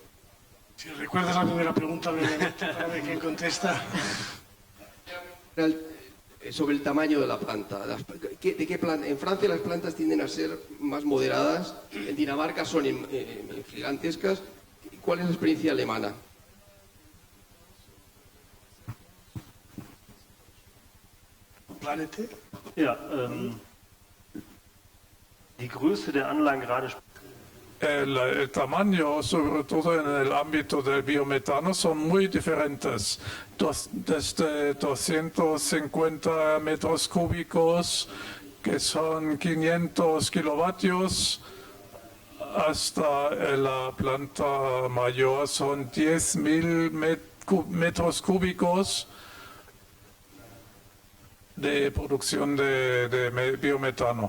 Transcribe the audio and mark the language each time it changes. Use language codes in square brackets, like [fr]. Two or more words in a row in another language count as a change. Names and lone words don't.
[es] Si recuerdas la primera pregunta, para ver quién contesta. Sobre el tamaño de la planta. En Francia las plantas tienden a ser más moderadas, en Dinamarca son gigantescas. ¿Cuál es la experiencia alemana? Planete. [de] Ja, die Größe der Anlagen gerade. [es] El tamaño, sobre todo en el ámbito del biometano, son muy diferentes. Desde 250 metros cúbicos, que son 500 kilovatios, hasta la planta mayor son 10.000 metros cúbicos de producción de biometano.